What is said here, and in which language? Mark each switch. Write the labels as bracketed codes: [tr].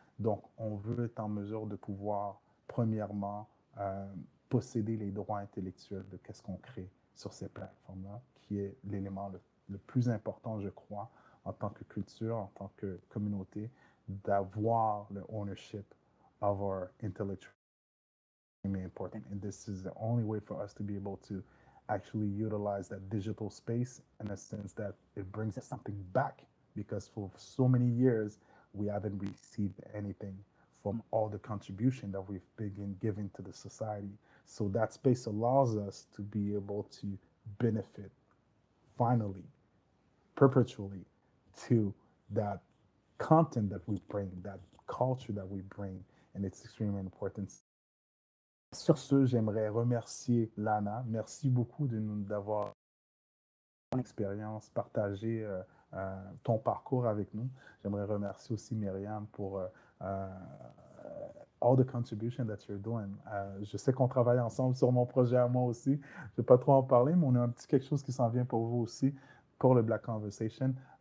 [fr] Donc, on veut être en mesure de pouvoir, premièrement, posséder les droits intellectuels de qu'est-ce qu'on crée sur ces plateformes-là, qui est l'élément le plus important, je crois, en tant que culture, en tant que communauté, d'avoir le [en] ownership of our intellectual important. And this is the only way for us to be able to actually utilize that digital space in a sense that it brings us something back, because for so many years we haven't received anything from all the contribution that we've been giving to the society. So that space allows us to be able to benefit finally, perpetually, to that content that we bring, that culture that we bring, and it's extremely important. [fr] Sur ce, j'aimerais remercier Lana. Merci beaucoup d'avoir ton expérience, partagé ton parcours avec nous. J'aimerais remercier aussi Myriam pour [en] all the contribution that you're doing. [fr] Je sais qu'on travaille ensemble sur mon projet à moi aussi. Je ne vais pas trop en parler, mais on a un petit quelque chose qui s'en vient pour vous aussi, pour le Black Conversation.